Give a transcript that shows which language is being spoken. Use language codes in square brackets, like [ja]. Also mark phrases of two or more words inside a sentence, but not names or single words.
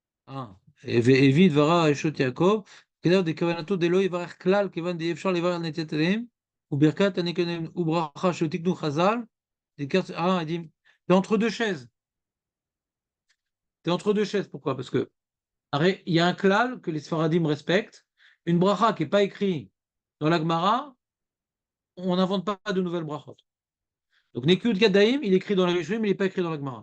[he] והביא דברה אשות יעקב, כדאי דכוונתו דלא יברך כלל, כיוון דאי אפשר לברך נטיית ידיים, וברכת הנקיים וברכה שתיקנו חז"ל, [fr] il dit, t'es entre deux chaises. T'es entre deux chaises, pourquoi? Parce que il y a un klal que les Sfaradim respectent, une bracha qui n'est pas écrite dans la Gemara, on n'invente pas de nouvelles brachot. Donc [he] נקיות ידיים, [fr] il est écrit dans la Rishonim, mais il n'est pas écrit dans la Gemara.